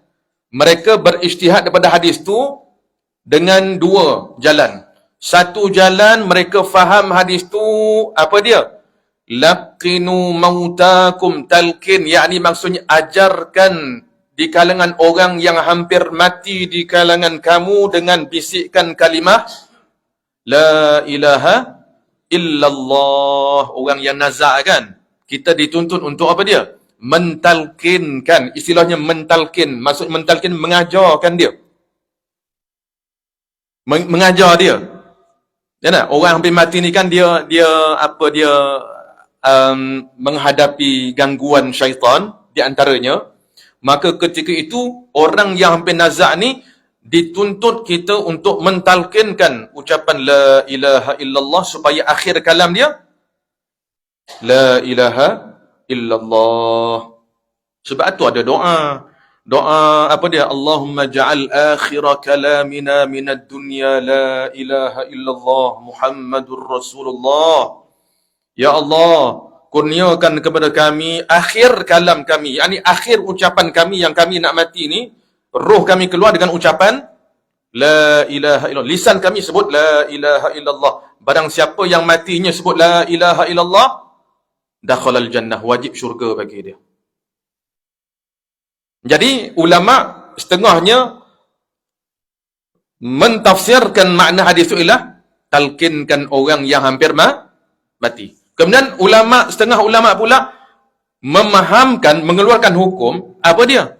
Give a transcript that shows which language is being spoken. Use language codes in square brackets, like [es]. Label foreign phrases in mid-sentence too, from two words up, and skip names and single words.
[ms] Mereka berijtihad daripada hadis tu dengan dua jalan. Satu jalan mereka faham hadis tu, apa dia? [ar] لقنوا موتاكم, [ms] talqin, yakni maksudnya ajarkan di kalangan orang yang hampir mati di kalangan kamu dengan bisikkan kalimah [ar] لا إله إلا الله. [ms] Orang yang nazak kan, kita dituntut untuk apa dia? Mentalqinkan. Istilahnya mentalqin, maksud mentalqin mengajarkan dia, mengajar dia. Ya tak? Orang hampir mati ni kan dia menghadapi gangguan syaitan di antaranya. Maka ketika itu orang yang hampir nazak ni dituntut kita untuk mentalkinkan ucapan [ar] لا إله إلا الله [ms] supaya akhir kalam dia [ar] لا إله إلا الله. [ms] Sebab tu ada doa. Doa apa dia? [ar] اللهم اجعل آخر كلامنا من الدنيا لا إله إلا الله محمد رسول الله. يا الله, [ms] kurniakan kepada kami akhir kalam kami, yakni akhir ucapan kami yang kami nak mati ni, roh kami keluar dengan ucapan [ar] لا إله إلا الله. [ms] Lisan kami sebut [ar] لا إله إلا الله. [ms] Barang siapa yang matinya sebut [ar] لا إله إلا الله, دخل الجنة, [ms] wajib syurga bagi dia. Jadi ulama setengahnya mentafsirkan makna hadis itu ialah talkinkan orang yang hampir mati. Kemudian setengah ulama pula memahamkan, mengeluarkan hukum apa dia?